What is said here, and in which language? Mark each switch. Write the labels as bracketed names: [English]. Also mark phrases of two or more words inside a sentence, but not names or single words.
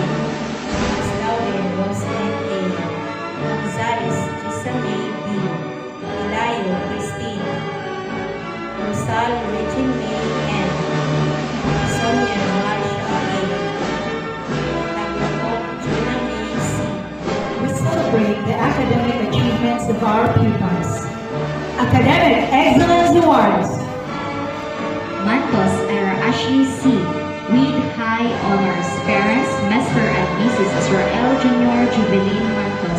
[English] Maslauden Roslyn A. Gonzales Gisame B. Ilayo Christine. Rosal Regine May N. Sonia Marsha A. Taglakop Jonah May C. We celebrate the academic achievements of our pupils. Academic Excellence Awards. Mantos Ira Ashley C. with high honors. Parents, Mr. and Mrs. Israel Jr. Jubilin Mantos.